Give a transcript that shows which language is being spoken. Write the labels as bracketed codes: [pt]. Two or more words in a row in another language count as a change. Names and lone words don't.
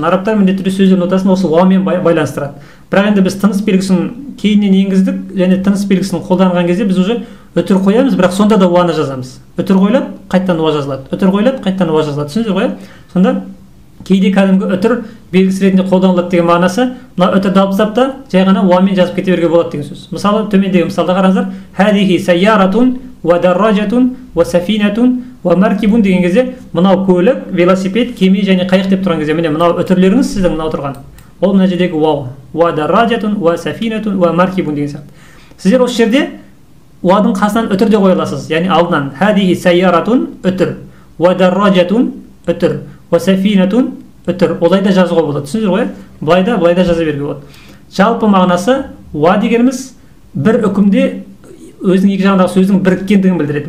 [kk] Арабтар міндетті түрде сөздердің ортасын осы уамен байланыстырады. Бірақ енді біз тыныс белгісін кейіннен енгіздік, және тыныс белгісін қолданған кезде біз уже үтір қоямыз, бірақ сонда да уаны жазамыз. Үтір қойылады, қайттан уа жазылады. Үтір қойылады, қайттан уа жазылады. Түсіндіңіздер ғой? Сонда кейде кәдімгі үтір белгісі ретінде қолданылады деген мағынасы, мына үтірді алып тастап та жай ғана уамен жазып кете беруге болады деген сөз. Мысалы, төмендегі мысалда қараңыздар, [ar] هذه سيارة ودراجة وسفينة ومركب [kk] деген кезде мынау көлік, велосипед, кеме және қайық деп тұрған кезде міне мынау үтірлеріңіз сіздің мынау тұрған. Ол мына жердегі уау, [ar] ودراجة وسفينة ومركب [kk] деген сияқты. Сіздер осы жерде уадың қасынан үтір де қоя аласыз. Яғни алдынан [ar] هذه سيارة [kk] үтір, [ar] ودراجة [kk] үтір, [ar] وسفينة [kk] үтір. Олай да жазуға болады. Түсіндіңіздер ғой? Былай да жаза беруге болады. Жалпы мағынасы уа дегеніміз бір үкімде өзінің екі жағындағы сөздің біріккендігін білдіреді.